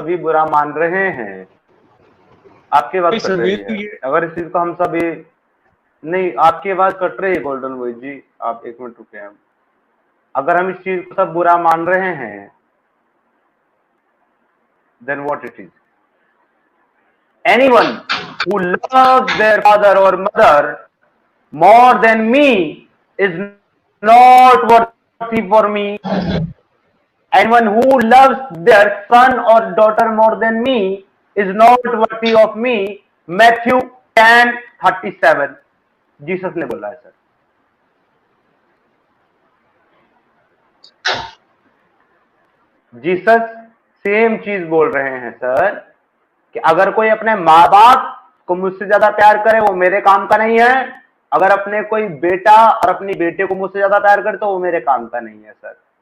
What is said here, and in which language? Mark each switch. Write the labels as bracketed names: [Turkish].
[Hindi] सभी बुरा मान रहे हैं, आपकी आवाज कट रही संगीत है। ये अगर इस चीज को हम सभी, नहीं आपकी आवाज कट रही है गोल्डन वॉइस जी, आप 1 मिनट रुके हैं। अगर हम इस चीज को सब बुरा मान रहे हैं, [English] then what it is? Anyone who loves their father or mother more than me is not worthy for me. Anyone who loves their son or daughter more than me is not worthy of me. [Hindi] Matthew 10:37, Jesus ने बोला है sir. Jesus same चीज बोल रहे हैं sir, कि अगर कोई अपने माँ बाप को मुझसे ज्यादा प्यार करे वो मेरे काम का नहीं है, अगर अपने कोई बेटा और अपनी बेटे को मुझसे ज्यादा प्यार करे तो वो मेरे काम का नहीं है सर।